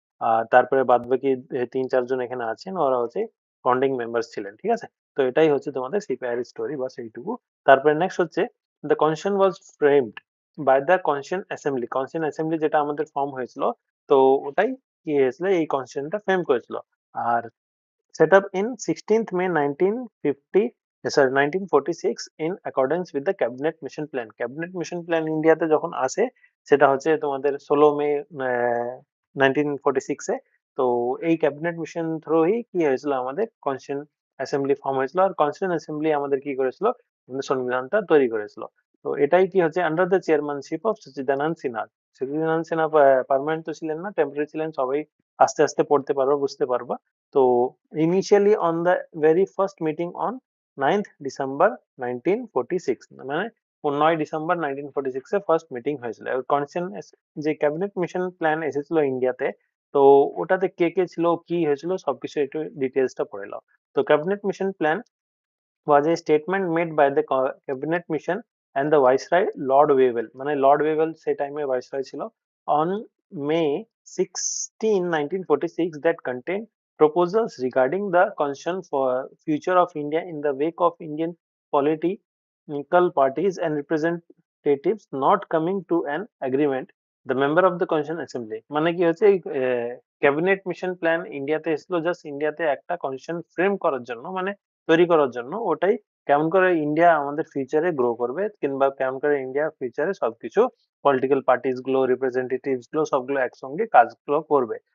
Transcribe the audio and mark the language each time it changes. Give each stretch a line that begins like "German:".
Bangla: আর তারপরে বাদ বাকি 3-4 জন এখানে আছেন, ওরা হচ্ছে ফাউন্ডিং মেম্বার্স ছিলেন। ঠিক আছে, তো এটাই হচ্ছে তোমাদের সিপিআই এর স্টোরি, বাস এইটুকু। তারপরে নেক্সট হচ্ছে
English: The constitution was framed by the constitution assembly.
Bangla: Constitution assembly যেটা আমাদের ফর্ম হয়েছিল, তো ওটাই কি হয়েছিল, এই কনস্টিটিউশনটা ফ্রেম করেছিল।
English: আর set up in 16th May 1946 in accordance with the cabinet mission plan.
Bangla: cabinet mission plan ইন্ডিয়াতে যখন আসে সেটা হচ্ছে তোমাদের 16 মে 1946-এ। তো এই ক্যাবিনেট মিশন থ্রুই কি হয়েছিল, আমাদের কনস্টিটিউশন অ্যাসেম্বলি ফর্ম হয়েছিল। আর কনস্টিটিউশন অ্যাসেম্বলি আমাদের কি করেছিল, আমাদের সংবিধানটা তৈরি করেছিল। তো এটাই কি হচ্ছে
English: under the chairmanship of
Bangla: Sachidananda Sinha. Sachidananda Sinha permanent তো ছিলেন না, টেম্পোরারি ছিলেন। সবাই আস্তে আস্তে পড়তে পারবা, বুঝতে পারবা।
English: তো initially on the very first meeting on 9th December 1946,
Bangla: মানে 9 ডিসেম্বর 1946 এ ফার্স্ট মিটিং হয়েছিল। যে ক্যাবিনেট মিশন প্ল্যান এসেছিল ইন্ডিয়াতে, তো ওটাতে কে কে ছিল, কি হয়েছিল সবকিছু একটু ডিটেলসটা পড়ে নাও।
English: তো cabinet mission plan was a statement made by the cabinet mission and the viceroy Lord Wavell,
Bangla: মানে লর্ড ওয়েভেল সেই টাইমে ভাইসরয় ছিল,
English: on May 16, 1946, that contained proposals regarding the constitution for future of India in the wake of Indian political parties and representatives not coming to an agreement. The member of the constitution assembly,
Bangla: মানে কি হচ্ছে cabinet mission plan ইন্ডিয়াতে এসেছিল just ইন্ডিয়াতে একটা constitution frame করার জন্য, মানে তৈরি করার জন্য। ওটাই কেমন করে ইন্ডিয়া আমাদের ফিউচারে গ্রো করবে, কিংবা কেমন করে ইন্ডিয়া ফিউচারে সবকিছু পলিটিক্যাল পার্টিস গুলো, রিপ্রেজেন্টেটিভস গুলো সবগুলো একসঙ্গে কাজগুলো করবে।